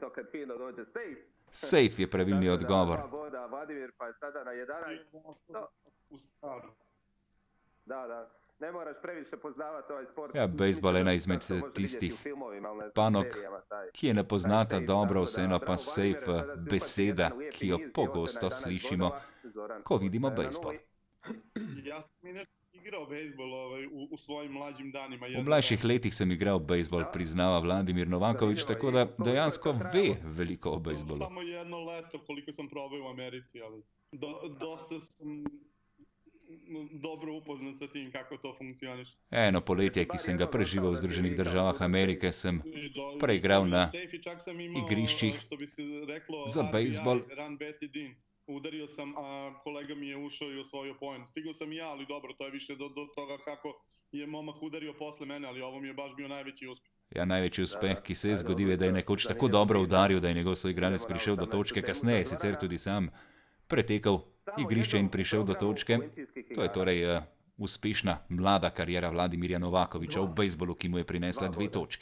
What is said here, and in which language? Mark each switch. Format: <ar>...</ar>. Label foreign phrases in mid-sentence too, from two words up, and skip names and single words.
<sl>Safe je pravilni odgovor. Ja, bejzbol je ena izmed tistih panog, ki je ne poznata dobro, vseeno pa safe beseda, ki jo pogosto slišimo, ko vidimo bejzbol.</sl> <sr>Ja sam i nešto igrao bejsbol u svojim mlađim danima.</sr> <sl>V mlajših letih sem igral bejzbol, priznava Vladimir Novaković, tako da dejansko ve veliko o bejzbolu.</sl> <sr>Samo jedno leto koliko sam probao u Americi, ali dosta sam dobro upoznat sa tim kako to funkcioniš.</sr> <sl>Eno poletje, ki sem ga preživel v Združenih državah Amerike, sem preigral na igriščih za bejzbol.</sl> <sr>Udario sam, a kolega mi je ušao i osvojio poen. Stigao sam i ja, ali dobro, to je više do toga kako je momak udario posle mene, ali ovo mi je baš bio najveći uspeh.</sr> <sl>Ja, največji uspeh, ki se je zgodil, je, da je nekoč tako dobro udaril, da je njegov soigralec prišel do točke, kasneje sicer tudi sam pretekal igrišče in prišel do točke. To je torej uspešna mlada karijera Vladimirja Novakovića v bejzbolu, ki mu je prinesla 2 točki.</sl>